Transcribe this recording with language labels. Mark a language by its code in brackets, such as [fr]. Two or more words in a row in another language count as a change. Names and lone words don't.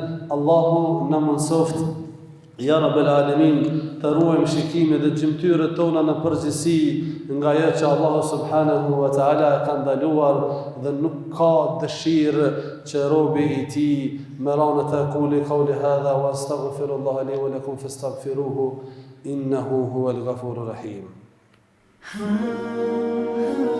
[sq] Allahu na mundsoft, [ar] يا رب العالمين, [sq] të ruajmë shikimin dhe gjymtyrët tona në përgjithësi nga ajo që Allahu [ar] سبحانه وتعالى [sq] ka ndaluar dhe nuk ka dëshirë që robi i tij me ranë të [ar] أقول قولي هذا وأستغفر الله لي ولكم فاستغفروه إنه هو الغفور الرحيم.